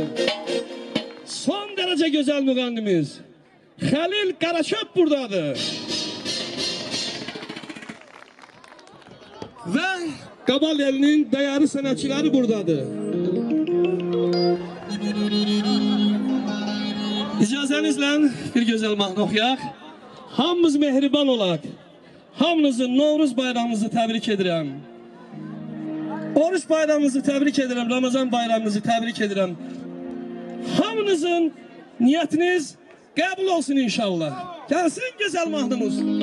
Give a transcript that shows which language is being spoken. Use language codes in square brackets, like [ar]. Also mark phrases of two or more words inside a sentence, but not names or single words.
[tr] Son derece güzel müğennimiz Halil Qaraçöp buradadır. Ve Qabal elinin değerli sanatçıları buradadır. [az] İcazenizle bir güzel mahnı oxuyaq. Hamımız mehriban olaq. Hamınızın Novruz bayramınızı təbrik edirəm. Oruç bayramınızı təbrik edirəm. Ramazan bayramınızı təbrik edirəm. Hamınızın niyetiniz qəbul olsun inşallah. Gəlsin güzel mahnımız.